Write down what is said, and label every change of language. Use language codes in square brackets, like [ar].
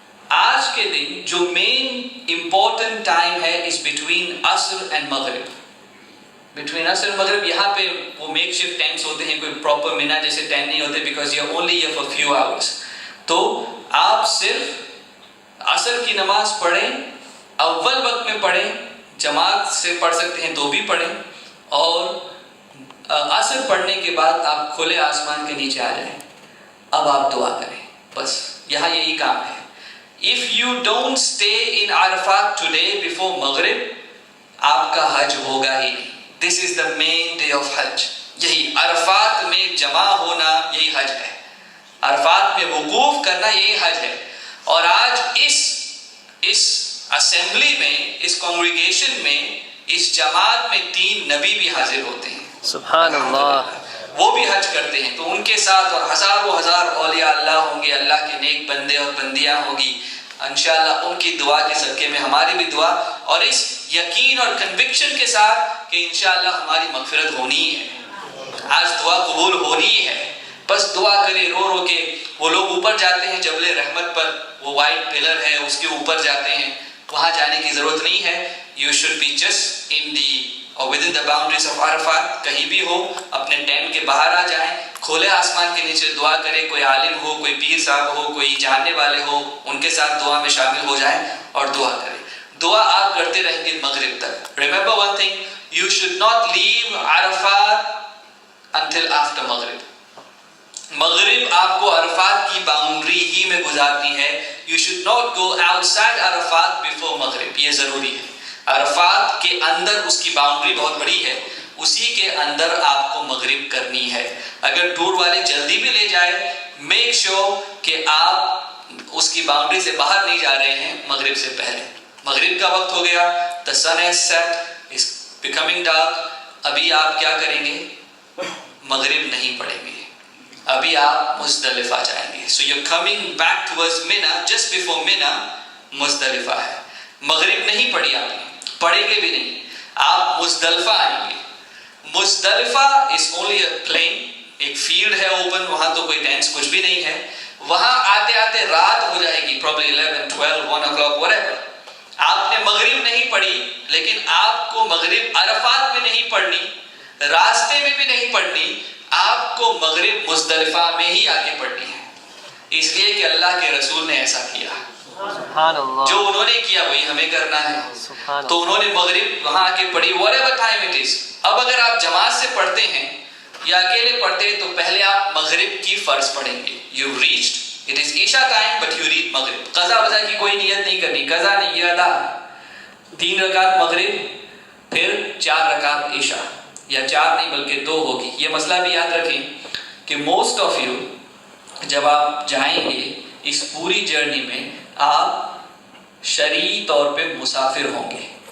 [ur] آج کے دن جو مین امپورٹنٹ ٹائم ہے اس بٹوین عصر اینڈ مغرب، بٹوین عصر اینڈ مغرب، یہاں پہ وہ میک شفٹ ٹینٹس ہوتے ہیں، کوئی پراپر مینا جیسے ٹینٹ نہیں ہوتے [en] Because you are only here for few hours. [ur] تو آپ صرف عصر کی نماز پڑھیں، اول وقت میں پڑھیں، جماعت سے پڑھ سکتے ہیں تو بھی پڑھیں، اور عصر پڑھنے کے بعد آپ کھلے آسمان کے نیچے آ جائیں۔ اب آپ دعا کریں، بس یہاں یہی کام ہے. [en] If you don't stay in Arafat today before Maghrib, [ur] آپ کا حج ہوگا ہی نہیں. [en] This is the main day of Hajj. [ur] یہی عرفات میں جمع ہونا یہی حج ہے. عرفات میں وقوف کرنا یہی حج ہے. اور آج اس اسمبلی میں، اس کانگریگیشن میں، اس جماعت میں 3 نبی بھی حاضر ہوتے ہیں. سبحان اللہ. وہ بھی حج کرتے ہیں. تو ان کے ساتھ اور ہزاروں ہزار اولیاء اللہ ہوں گے، اللہ کے نیک بندے اور بندیاں ہوں گی. انشاءاللہ ان کی دعا کے صدقے میں ہماری بھی دعا، اور اس یقین اور کنوکشن کے ساتھ کہ انشاءاللہ ہماری مغفرت ہونی ہے. آج دعا قبول ہونی ہے. بس دعا کرے رو رو کے. وہ لوگ اوپر جاتے ہیں جبل رحمت پر، وہ وائٹ پلر ہے اس کے اوپر جاتے ہیں. وہاں جانے کی ضرورت نہیں ہے. [en] You should be just in the or within the boundaries of Arafat. [ur] کہیں بھی ہو اپنے ٹینٹ کے باہر آ جائیں، کھلے آسمان کے نیچے دعا کرے. کوئی عالم ہو، کوئی پیر صاحب ہو، کوئی جاننے والے ہو، ان کے ساتھ دعا میں شامل ہو جائیں اور دعا کریں. دعا آپ کرتے رہیں گے مغرب تک. [en] Remember one thing, you should not leave Arafat until after Maghrib. [ur] مغرب آپ کو عرفات کی باؤنڈری ہی میں گزارنی ہے. [en] You should not go outside Arafat before Maghrib. [ur] یہ ضروری ہے. عرفات کے اندر اس کی باؤنڈری بہت بڑی ہے، اسی کے اندر آپ کو مغرب کرنی ہے. اگر ٹور والے جلدی بھی لے جائے، [en] make sure [ur] کہ آپ اس کی باؤنڈری سے باہر نہیں جا رہے ہیں مغرب سے پہلے. مغرب کا وقت ہو گیا. [en] The sun has set, it's becoming dark. [ur] ابھی آپ کیا کریں گے؟ مغرب نہیں پڑھیں گے. ابھی آپ مزدلفہ جائیں گے. [en] So you're coming back towards Mina, just before Mina مزدلفہ ہے. [ur] مغرب نہیں پڑھی آپ نے، پڑھیں گے بھی نہیں. آپ مزدلفہ آئیں گے. مزدلفہ [en] is only a plain، [ur] ایک فیلڈ ہے اوپن، وہاں تو کوئی ٹینٹس کچھ بھی نہیں ہے. وہاں آتے آتے رات ہو جائے گی، [en] probably 11, 12, 1 o'clock whatever. [ur] آپ نے مغرب نہیں پڑھی، لیکن آپ کو مغرب عرفات میں نہیں پڑھنی، راستے میں بھی نہیں پڑھنی. آپ کو مغرب مزدلفہ میں ہی آ کے پڑھنی ہے. اس لیے کہ اللہ کے رسول نے ایسا کیا. سبحان اللہ. جو انہوں نے کیا وہی ہمیں کرنا ہے. تو انہوں نے مغرب وہاں آ کے پڑھی [en] whatever time it is. [ur] اب اگر آپ جماعت سے پڑھتے ہیں یا اکیلے پڑھتے ہیں تو پہلے آپ مغرب کی فرض پڑھیں گے. [en] You reached, it is Isha time but you read مغرب. [ur] قضا وضا کی کوئی نیت نہیں کرنی، قضا نہیں، یہ ادا. 3 رکعت مغرب، پھر 4 رکعت عشاء، یا 4 نہیں بلکہ 2 ہوگی. یہ مسئلہ بھی یاد رکھیں کہ [en] most of you [ur] جب آپ جائیں گے اس پوری جرنی میں آپ شرعی طور پہ مسافر ہوں گے.